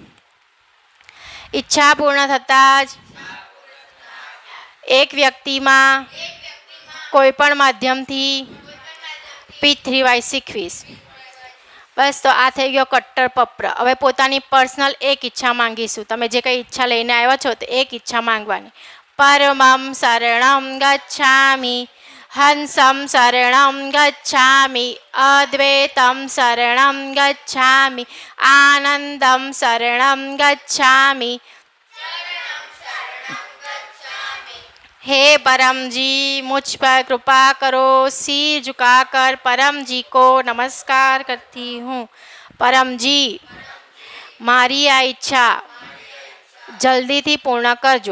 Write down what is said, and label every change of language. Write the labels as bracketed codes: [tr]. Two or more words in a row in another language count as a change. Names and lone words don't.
[gu] ઈચ્છા પૂર્ણ થતાં જ એક વ્યક્તિમાં કોઈ પણ માધ્યમથી P3Y શીખવીશ. બસ, તો આ થઈ ગયો કટ્ટર પપ્ર. હવે પોતાની પર્સનલ એક ઈચ્છા માંગીશું. તમે જે કંઈ ઈચ્છા લઈને આવ્યા છો તો એક ઈચ્છા માંગવાની. [sa] પરમં શરણં ગચ્છામિ, હંસં શરણં ગચ્છામિ, અદ્વૈતં શરણં ગચ્છામિ, આનંદં શરણં ગચ્છામિ. [hi] हे परम जी, मुझ पर कृपा करो. सिर झुकाकर परम जी को नमस्कार करती हूँ. परम जी, [gu] મારી આ ઈચ્છા જલ્દીથી પૂર્ણ કરજો.